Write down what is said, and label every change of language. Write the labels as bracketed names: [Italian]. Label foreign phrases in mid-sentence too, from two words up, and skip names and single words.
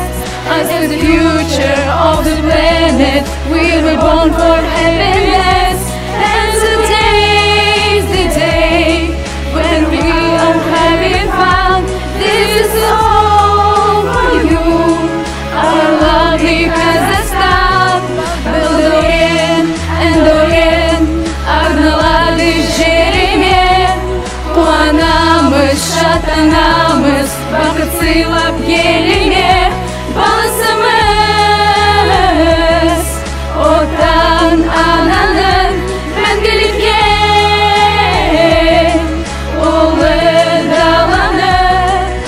[English] As the future of the planet, we were born for happiness. And today's the day when we are having fun. This is all for you, our lovely Kazakhstan. [Kazakh] Балдәурен, әндәурен арналады жеріме. Қуанамыз, шаттанамыз, бақыт сыйлап еліме. Баласымыз, отан ананың мәңгілік ел, ұлы даланың.